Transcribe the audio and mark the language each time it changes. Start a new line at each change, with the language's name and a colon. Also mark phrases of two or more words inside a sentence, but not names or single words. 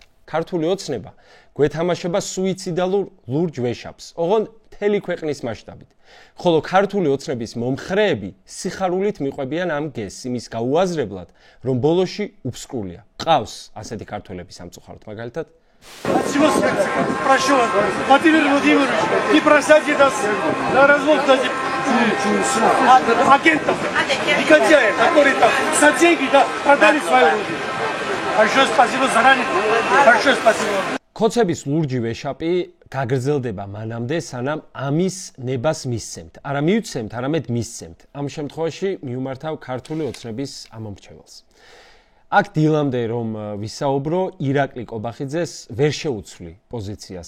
Georgian: ქართული ოცნება გვეთამაშება სუიციდალურ ლურჯ ვეშაპს, ოღონდ მთელი ქვეყნის მასშტაბით. ხოლო ქართული ოცნების მომხრეები სიხარულით მიყვებიან ამ გესს იმის გაუაზრებლად, რომ ბოლოში უბსკრულია. ყავს ასეთი ქართველები სამწუხაროდ, მაგალითად
Russian: Прошу вас, Владимир Владимирович, не бросайте нас на развод агентов, негодяев, которые там за деньги продали свою родину. Большое спасибо заранее. Большое спасибо.
Georgian: ქოცების ლურჯი ვეშაპი გაგრძელდება მანამდე, სანამ ამის ნებას მისცემთ. არა მივცემთ, არამედ მისცემთ. ამ შემთხვევაში მიუმართავ ქართული ოცნების ამომრჩეველს. აქ დილამდე რომ ვისაუბრო, ირაკლი კობახიძეს ვერ შეუცვლი პოზიციას.